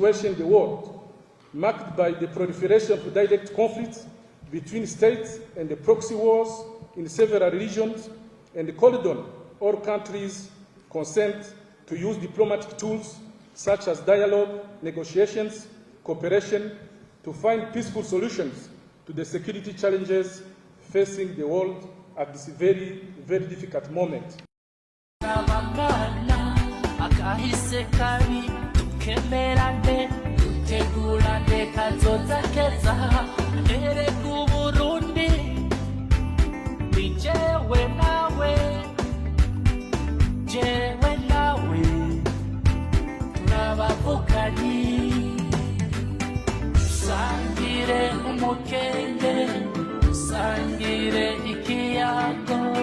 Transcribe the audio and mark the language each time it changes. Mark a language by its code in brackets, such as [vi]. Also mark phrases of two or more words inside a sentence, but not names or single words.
[en] in the world, marked by the proliferation of direct conflicts between states and the proxy wars in several regions, and called on all countries concerned to use diplomatic tools such as dialogue, negotiations, cooperation to find peaceful solutions to the security challenges facing the world at this very, very difficult moment. [rn] Kemerane, tegurane kazoza keza, erega Uburundi, jewe nawe, turabavukanye, sangire umukenge, sangire ikiyago,